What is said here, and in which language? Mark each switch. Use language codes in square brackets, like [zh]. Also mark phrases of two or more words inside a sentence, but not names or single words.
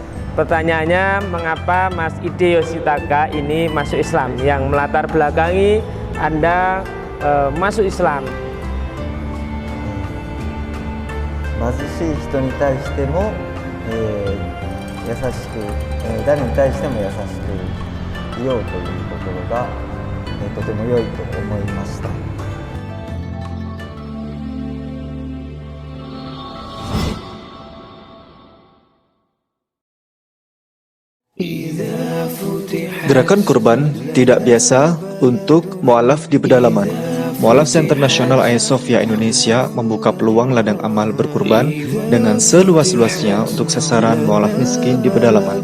[id] Pertanyaannya, mengapa Mas Ide Yoshitaka ini masuk Islam? Yang melatar belakangi Anda masuk Islam. [ja] 貧しい人に対しても、優しく、誰に対しても優しくいようというところが、とても良いと思いました。 [id] Gerakan kurban tidak biasa untuk mu'alaf di pedalaman. Mu'alaf Center Nasional Hagia Sophia Indonesia membuka peluang ladang amal berkurban dengan seluas-luasnya untuk sasaran mu'alaf miskin di pedalaman.